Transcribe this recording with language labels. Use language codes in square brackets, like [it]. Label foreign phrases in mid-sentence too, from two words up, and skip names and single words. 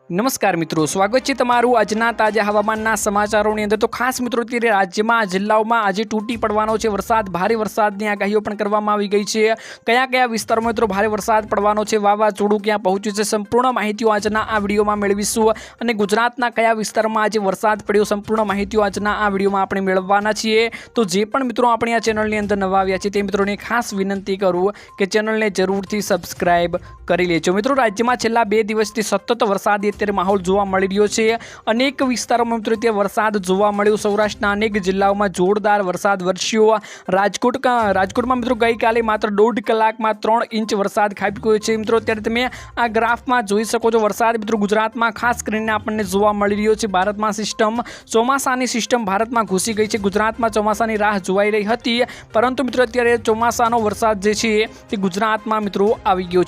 [gu] નમસ્કાર મિત્રો, સ્વાગત છે તમારું આજના તાજા હવામાનના સમાચારોની અંદર। તો ખાસ મિત્રો અત્યારે રાજ્યમાં જિલ્લાઓમાં આજે તૂટી પડવાનો છે વરસાદ, ભારે વરસાદની આગાહીઓ પણ કરવામાં આવી ગઈ છે। કયા કયા વિસ્તારોમાં મિત્રો ભારે વરસાદ પડવાનો છે, વાવાઝોડું ક્યાં પહોંચ્યું છે, સંપૂર્ણ માહિતીઓ આજના આ વિડિયોમાં મેળવીશું। અને ગુજરાતના કયા વિસ્તારમાં આજે વરસાદ પડ્યો, સંપૂર્ણ માહિતીઓ આજના આ વિડિયોમાં આપણે મેળવવાના છીએ। તો જે પણ મિત્રો આપણી આ ચેનલની અંદર નવા આવ્યા છે તે મિત્રોને ખાસ વિનંતી કરું કે ચેનલને જરૂરથી સબ્સ્ક્રાઇબ કરી લેજો। મિત્રો રાજ્યમાં છેલ્લા 2 દિવસથી સતત વરસાદી અત્યારે માહોલ જોવા મળી રહ્યો છે। અનેક વિસ્તારોમાં મિત્રો ત્યાં વરસાદ જોવા મળ્યો। સૌરાષ્ટ્રના અનેક જિલ્લાઓમાં જોરદાર વરસાદ વરસ્યો। રાજકોટમાં મિત્રો ગઈકાલે માત્ર 1.5 કલાકમાં 3 ઇંચ વરસાદ ખાબકી ગયો છે। મિત્રો ત્યારે તમે આ ગ્રાફમાં જોઈ શકો છો વરસાદ મિત્રો ગુજરાતમાં ખાસ કરીને આપણને જોવા મળી રહ્યો છે। ભારતમાં સિસ્ટમ ચોમાસાની સિસ્ટમ ભારતમાં ઘૂસી ગઈ છે। ગુજરાતમાં ચોમાસાની રાહ જોવાઈ રહી હતી, પરંતુ મિત્રો અત્યારે ચોમાસાનો વરસાદ જે છે તે ગુજરાતમાં મિત્રો આવી ગયો છે।